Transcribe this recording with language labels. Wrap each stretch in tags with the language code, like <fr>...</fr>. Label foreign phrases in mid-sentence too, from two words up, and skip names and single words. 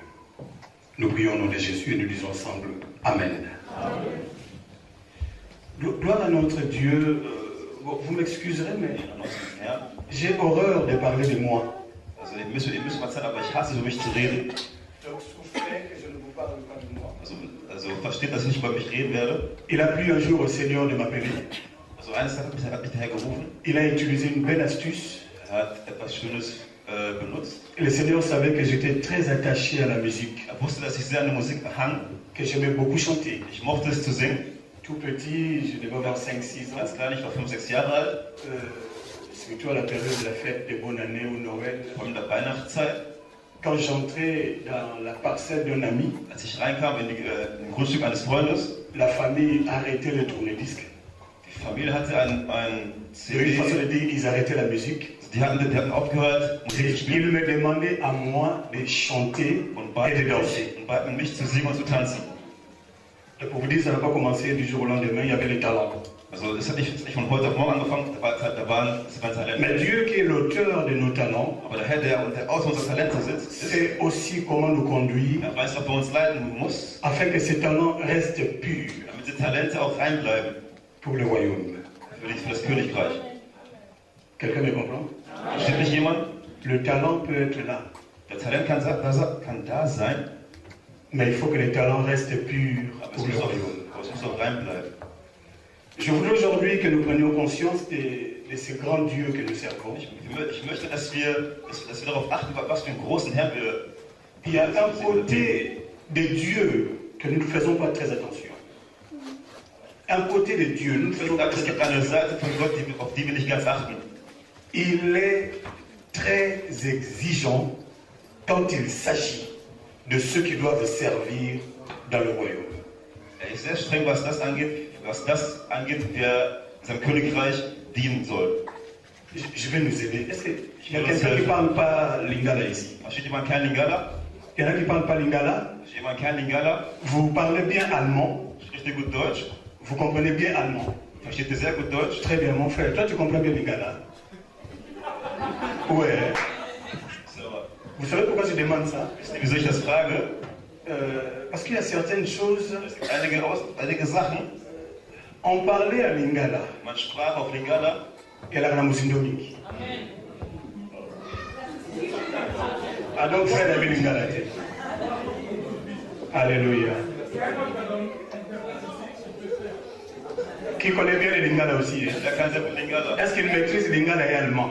<fr>Nous prions au nom de Jésus et nous disons ensemble Amen. Amen. Gloire à notre Dieu. Vous m'excuserez, mais j'ai horreur de parler de moi. Donc, souffrez que je ne vous parle pas de moi.</fr> <de>Also versteht, dass ich nicht über mich reden werde.</de> <fr>Il a plu un jour au Seigneur de m'appeler.</fr> <de>Also eines Tages hat mich der Herr gerufen.</de> <fr>Il a utilisé une belle astuce.</fr> <de>Hat etwas Schönes benutzt.</de> <fr>Le Seigneur savait que j'étais très attaché à la musique.</fr> <de>Wusste, dass ich sehr an der Musik hang.</de> <fr>Que j'aimais beaucoup chanter.</fr> <de>Ich mochte es zu singen.</de> <fr>Tout petit, je devais avoir 5-6 ans.</fr> <de>Ganz klein, ich war 5-6 Jahre alt.</de> <fr>Surtout à la période de la fête de bonne année ou Noël.</fr> <de>Vor allem der Weihnachtszeit.</de> <fr>Quand j'entrais dans la parcelle d'un ami,</fr> <de>als ich reinkam in den Grundstück eines Freundes,</de> <fr>la famille arrêtait le tourne-disque.</fr> <de>Die Familie hatte ein CD.</de> <fr>De une façon de dire, ils arrêtaient la musique.</fr> <de>Die hatten aufgehört, Musik zu spielen.</de> <fr>Ils me demandaient à moi de chanter et de danser.</fr> <de>Und baten mich zu singen und zu tanzen.</de> <fr>Et pour vous dire, ça n'a pas commencé du jour au lendemain, il y avait les talents.</fr> <de>Also es hat nicht von heute auf morgen angefangen, da waren Talente.</de> <fr>Mais Dieu qui est l'auteur de nos talents,</fr> <de>aber der Herr, der Autor unserer Talente sitzt,</de> <fr>sait aussi comment nous conduire,</fr> <de>er weiß, ob er uns leiten muss,</de> <fr>afin que ces talents restent purs,</fr> <de>damit die Talente auch rein bleiben,</de> <fr>pour le royaume.</fr> <de>Für das Königreich.</de> <fr>Quelqu'un me comprend?</fr> <de>Versteht nicht jemand?</de> <fr>Le talent peut être là.</fr> <de>Der Talent kann da sein,</de> <fr>mais il faut que les talents restent purs pour le royaume.</fr> <de>Es muss auch rein bleiben.</de> <fr>Je voudrais aujourd'hui que nous prenions conscience de ce grand Dieu que nous servons.</fr> <de>Ich möchte, dass wir darauf achten, was für einen großen Herrn wir.</de> <fr>Il y a un côté de Dieu que nous ne faisons pas très attention. Un côté de Dieu, nous ne faisons pas très attention.</fr> <de>Eine Seite von Gott, auf die wir nicht ganz achten.</de> <fr>Il est très exigeant quand il s'agit de ceux qui doivent servir dans le royaume.</fr> <de>Er ist sehr streng, was das angeht, wer seinem Königreich dienen soll.</de> <fr>Je vais nous aider. Est-ce qu'il y a quelqu'un qui ne parle pas lingala ici?</fr> <de>Versteht jemand kein Lingala?</de> <fr>Il y en a qui ne parlent pas lingala?</fr> <de>Versteht jemand kein Lingala?</de> <fr>Vous parlez bien allemand?</fr> <de>Spricht ihr gut Deutsch?</de> <fr>Vous comprenez bien allemand?</fr> <de>Versteht ihr sehr gut Deutsch?</de> <fr>Très bien, mon frère. Toi, tu comprends bien lingala? Ouais. Vous savez pourquoi je demande ça?</fr> <de>Wieso ich das frage?</de> <fr>Parce qu'il y a certaines choses.</fr> <de>Einige Sachen.</de> <fr>On parlait à Lingala.</fr> <de>Man sprach auf Lingala.</de> <fr>Et la Ramusindomik. Ah donc frère avait Lingala. Alléluia. Qui connaît bien les Lingala aussi? Est-ce qu'il maîtrise Lingala et allemand?</fr>